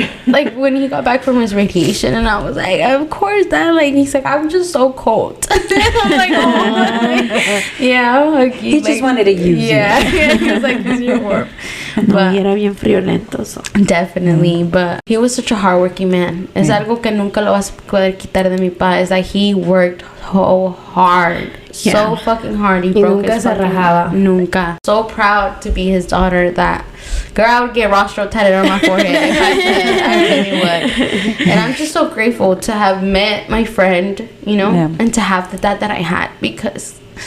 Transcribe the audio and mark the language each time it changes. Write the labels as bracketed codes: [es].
[en] Like, when he got back from his radiation, and I was like, of course, Dad. Like, he's like, I'm just so cold. I'm like, oh, I'll hug you. He just wanted to use you. He was like, because you're warm. But [es] era bien friolento, so. [en] Definitely, but he was such a hardworking man. [es] Es algo que nunca lo vas a poder quitar de mi pa. [en] It's like, he worked so hard. So fucking hard. He broke his fucking rajaba. Nunca. So proud to be his daughter that, girl, I would get rostro tatted on my forehead if I could. I really would. And I'm just so grateful to have met my friend, you know, and to have the dad that I had, because